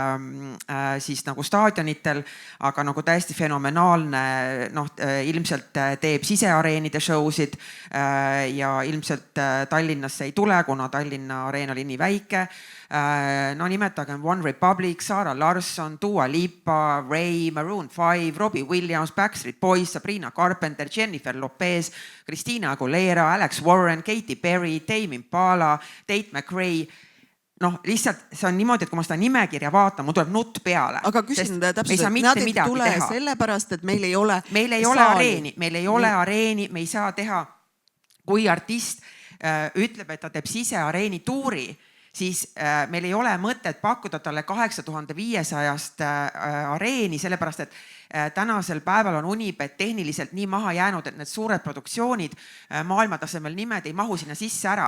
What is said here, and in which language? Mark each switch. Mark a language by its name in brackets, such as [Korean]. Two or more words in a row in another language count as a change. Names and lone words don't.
[Estonian] siis nagu staadionitel, aga nagu täiesti fenomenaalne, ilmselt teeb siseareenide [English] show'sid [Estonian] ja ilmselt Tallinnasse ei tule, kuna Tallinna areen oli nii väike. No nimetagem One Republic, Sarah Larson, Dua Lipa, Ray, Maroon 5, Robbie Williams, Backstreet Boys, Sabrina Carpenter, Jennifer Lopez, Christina Aguilera, Alex Warren, Katy Perry, Tame Impala, Tate McRae. Lihtsalt see on niimoodi, et kui ma seda nimekirja vaatan, mul tuleb nutt peale. Aga küsin täpselt, nad ei tule sellepärast, et meil ei ole areeni, meil ei ole areeni, me ei saa teha, kui artist ütleb, et ta teeb siseareeni tuuri, siis meil ei ole mõtet pakkuda talle 8500 areeni, sellepärast et tänasel päeval on Unibet tehniliselt nii maha jäänud, et need suured produktsioonid, maailmatasemel nimed ei mahu sinna sisse ära.